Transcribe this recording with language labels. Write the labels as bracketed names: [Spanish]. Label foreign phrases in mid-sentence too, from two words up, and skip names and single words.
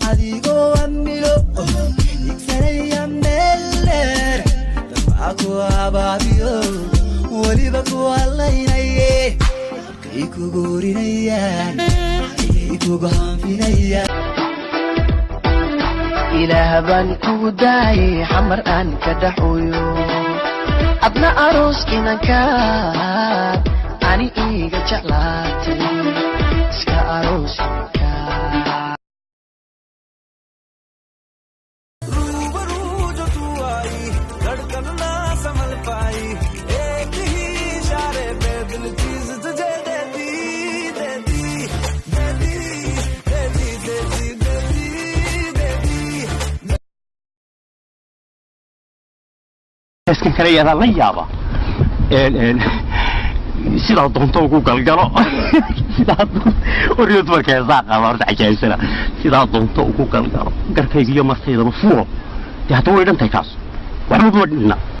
[Somali] adigoo amilo igsanaya meeler dabcaku abaabiyo weliba ku hadlaynaye halkay kugu urinayaan halkay kugu hanfinayaan ilaah baan kugu daayay xamar aan ka dhaxuyo adna arooskiinankaad ani iga jeclaatay iska aroosinankaad [Hindi] रूबरू जो तू आई धड़कन ना संभल पाई एक ही इशारे पे दिल चीज तुझे दे दी दे दी दे दी दे दी दे दी दे दी दे दी [Somali] iskan kale yadaa la yaaba sidaa doonto ugu galgalo sidaa oriyad markay saaqaba horta cajaysana sidaa doonto ugu galgalo garkayga iyo martaydaba fuuro dee hadda way dhantay kaas waxba ma dhinna